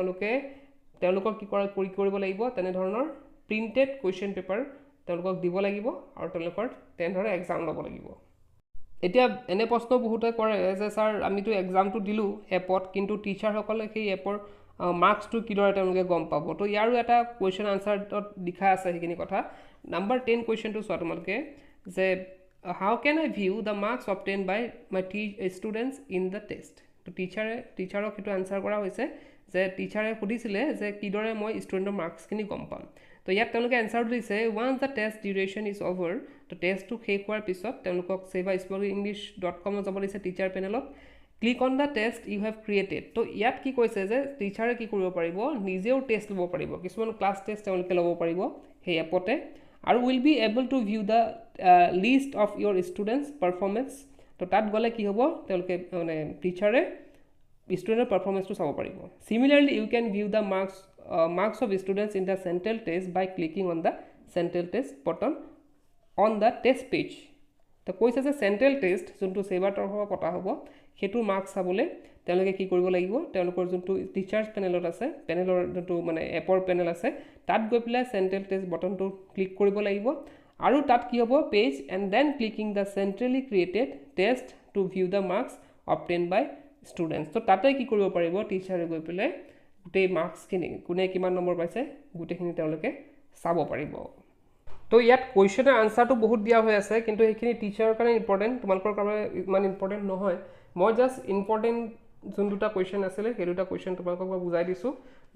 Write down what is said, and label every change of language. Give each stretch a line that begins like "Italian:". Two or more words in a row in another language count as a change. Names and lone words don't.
Assamese: তেওঁলোকক কি কৰিব লাগিব তেনে ধৰণৰ প্ৰিন্টেড কোৱেশ্চন পেপাৰ তেওঁলোকক দিব লাগিব আৰু তেওঁলোকৰ তেনে ধৰণৰ এক্সাম লব লাগিব এতিয়া এনে প্ৰশ্ন বহুতে কৰে যে স্যাৰ আমিতো এক্সামটো দিলু এপত কিন্তু টিচাৰ সকলে সেই এপৰ মাৰ্কসটো কি দৰে তেওঁলোকে গম পাব তো ইয়াৰো এটা কোৱেশ্চন আনসাৰত লিখা আছে হেখিনি কথা নাম্বাৰ 10 কোৱেশ্চনটো চোৱা তোমালকে যে
English: how can I view the marks obtained by my students in the test
Assamese: তো টিচাৰক হেতু আনসাৰ কৰা হৈছে যে টিচাৰে সুধিছিলে যে কি দৰে মই ষ্টুডেন্টৰ মাৰ্কস খিনি গম পাম তো ইয়াত তেওঁলোকে আনসাৰ দিছে
English: once the test duration is over
Assamese: তো টেষ্টটো শেষ হোৱাৰ পিছত তেওঁলোকক sebaspokenenglish.com যাব দিছে টিচাৰ পেনেলত ক্লিক
English: on the test you have created
Assamese: তো ইয়াত কি কৈছে যে টিচাৰে কি কৰিব পাৰিব নিজেও টেষ্ট লব পাৰিব কিছুমান ক্লাছ টেষ্ট তেওঁলোকে লব পাৰিব সেই এপতে আৰু
English: will be able to view the list of your students performance
Assamese: তো তাত গলে কি হ'ব তেওঁলোকে মানে টিচাৰে student
English: performance to
Assamese: চাব পাৰিব
English: similarly you can view the marks of students in the central test by clicking on the central test button on the test page
Assamese: তো কৈছে যে
English: central test
Assamese: যোনটো SEBA তৰফৰ পতা হ'ব হেতু মাৰ্কস চাবলে তেওঁলোকে কি কৰিব লাগিব তেওঁলোকৰ যোনটো টিচাৰ্স পেনেলত আছে পেনেলৰ যোনটো মানে এপৰ পেনেল আছে তাত গৈ পেলাই
English: central test
Assamese: বটনটো ক্লিক কৰিব লাগিব আৰু তাত কি হ'ব পেজ
English: and then clicking the centrally created test to view the marks obtained by students
Assamese: তো তাতে কি কৰিব পাৰিব টিচাৰে গৈ পেলাই গুটেই মাৰ্কস খিনি কোনে কিমান নম্বৰ পাইছে গুটেখিনি তেওঁলোকে চাব পাৰিব তো ইয়াত কুৱেশ্যনৰ আনসাৰটো বহুত দিয়া হৈ আছে কিন্তু সেইখিনি টিচাৰৰ কাৰণে ইম্পৰ্টেণ্ট তোমালোকৰ কাৰণে ইমান ইম্পৰ্টেণ্ট নহয় মই জাষ্ট ইম্পৰ্টেণ্ট যোন দুটা কুৱেশ্যন আছিলে সেই দুটা কুৱেশ্যন তোমালোকক মই বুজাই দিছোঁ তো